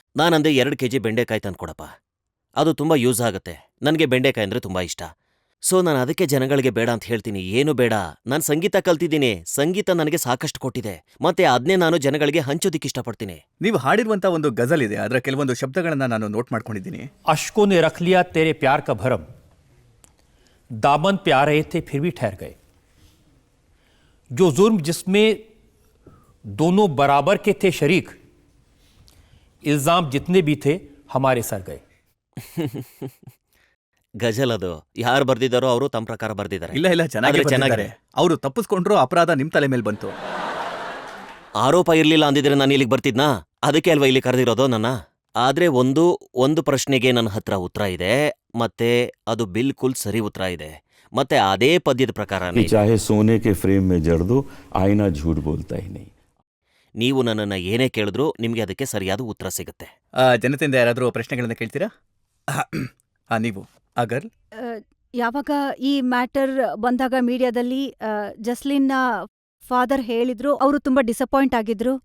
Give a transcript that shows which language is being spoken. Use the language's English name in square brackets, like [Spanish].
[Kannada] ನಾನಂದೆ 2 kg ಬೆಂಡೆಕಾಯಿ ತಂದು ಕೊಡಪ್ಪ, ಅದು ತುಂಬ ಯೂಸ್ ಆಗುತ್ತೆ. ನನಗೆ ಬೆಂಡೆಕಾಯಿ ಅಂದರೆ ತುಂಬ ಇಷ್ಟ. ಸೊ ನಾನು ಅದಕ್ಕೆ ಜನಗಳಿಗೆ ಬೇಡ ಅಂತ ಹೇಳ್ತೀನಿ. ಏನು ಬೇಡ, ನಾನು ಸಂಗೀತ ಕಲ್ತಿದ್ದೀನಿ. ಸಂಗೀತ ನನಗೆ ಸಾಕಷ್ಟು ಕೊಟ್ಟಿದೆ. ಮತ್ತೆ ಅದನ್ನೇ ನಾನು ಜನಗಳಿಗೆ ಹಂಚೋದಿಕ್ಕೆ ಇಷ್ಟಪಡ್ತೀನಿ. ನೀವು ಹಾಡಿರುವಂತ ಒಂದು ಗಜಲ್ ಇದೆ, ಅದರ ಕೆಲವೊಂದು ಶಬ್ದಗಳನ್ನ ನಾನು ನೋಟ್ ಮಾಡ್ಕೊಂಡಿದ್ದೀನಿ. [Hindi] अश्कों ने रख लिया तेरे प्यार का भरम, दामन पे आ रहे थे फिर भी ठहर गए, जो जुर्म जिसमें दोनों बराबर के थे शरीक, इल्जाम जितने भी थे हमारे सर गए. [Kannada] ಗಜಲ್ ಅದು ಯಾರು ಬರ್ದಿದ್ದಾರೋ ಅವರು ತಮ್ಮ ಪ್ರಕಾರ ಬರ್ದಿದ್ದಾರೆ. ಇಲ್ಲ ಇಲ್ಲ, ಚೆನ್ನಾಗಿ ಆದ್ರೆ ಚೆನ್ನಾಗಿದೆ. ಅವರು ತಪ್ಪಿಸ್ಕೊಂಡ್ರು, ಅಪರಾಧ ನಿಮ್ ತಲೆ ಮೇಲೆ ಬಂತು. ಆರೋಪ ಇರ್ಲಿಲ್ಲ ಅಂದಿದ್ರೆ ನಾನು ಇಲ್ಲಿಗೆ ಬರ್ತಿದ್ನಾ? ಅದಕ್ಕೆ ಅಲ್ವಾ ಇಲ್ಲಿ ಕರೆದಿರೋದು ನನ್ನ. ಆದ್ರೆ ಒಂದು ಪ್ರಶ್ನೆಗೆ ನನ್ನ ಹತ್ರ ಉತ್ತರ ಇದೆ, ಮತ್ತೆ ಅದು ಬಿಲ್ಕುಲ್ ಸರಿ ಉತ್ತರ ಇದೆ, ಮತ್ತೆ ಅದೇ ಪದ್ಯದ ಪ್ರಕಾರನೇ. [Hindi] चाहे सोने के फ्रेम में जड़ दो आईना झूठ बोलता ही नहीं. [Kannada] ನೀವು ನನ್ನನ್ನ ಏನೇ ಕೇಳಿದ್ರು ನಿಮ್ಗೆ ಅದಕ್ಕೆ ಸರಿಯಾದ ಉತ್ತರ ಸಿಗುತ್ತೆ. ಜನತೆಯಿಂದ ಯಾರಾದರೂ ಪ್ರಶ್ನೆಗಳನ್ನ ಕೇಳ್ತೀರಾ? ನೀವು ಅಗರ್, ಯಾವಾಗ ಈ ಮ್ಯಾಟರ್ ಬಂದಾಗ ಮೀಡಿಯಾದಲ್ಲಿ ಜಸ್ಲಿನ್ನ ಫಾದರ್ ಹೇಳಿದ್ರು, ಅವರು ತುಂಬಾ ಡಿಸಪಾಯಿಂಟ್ ಆಗಿದ್ರು.